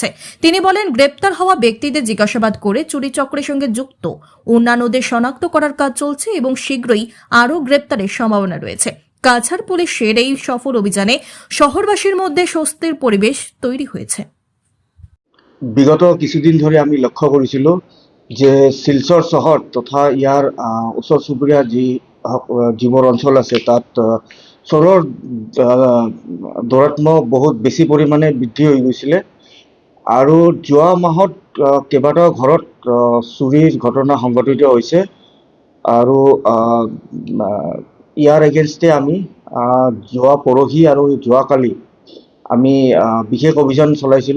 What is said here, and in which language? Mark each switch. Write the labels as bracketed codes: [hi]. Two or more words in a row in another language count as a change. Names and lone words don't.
[bn] তিনি বলেন, গ্রেপ্তার হওয়া ব্যক্তিদের জিজ্ঞাসাবাদ করে চুরি চক্রের সঙ্গে যুক্ত অন্যান্যদের শনাক্ত করার কাজ চলছে এবং শীঘ্রই আরও গ্রেপ্তারের সম্ভাবনা রয়েছে। কাছাড় পুলিশের এই সফল অভিযানে শহরবাসীর মধ্যে স্বস্তির পরিবেশ তৈরি হয়েছে। বিগত কিছুদিন ধরে আমি লক্ষ্য করেছিল যে শিলচর শহর তথা ইয়ার [as] ওচৰ চুবুৰীয়া যিবোৰ অঞ্চল আছে তাত চোৰৰ দৌৰাত্ম্য বহুত বেছি পৰিমাণে বৃদ্ধি হৈ গৈছিলে আৰু যোৱা মাহত কেইবাটাও ঘৰত চুৰিৰ ঘটনা সংঘটিত হৈছে আৰু ইয়াৰ এগেইনষ্টে আমি যোৱা পৰহি আৰু যোৱাকালি আমি বিশেষ অভিযান চলাইছিলোঁ।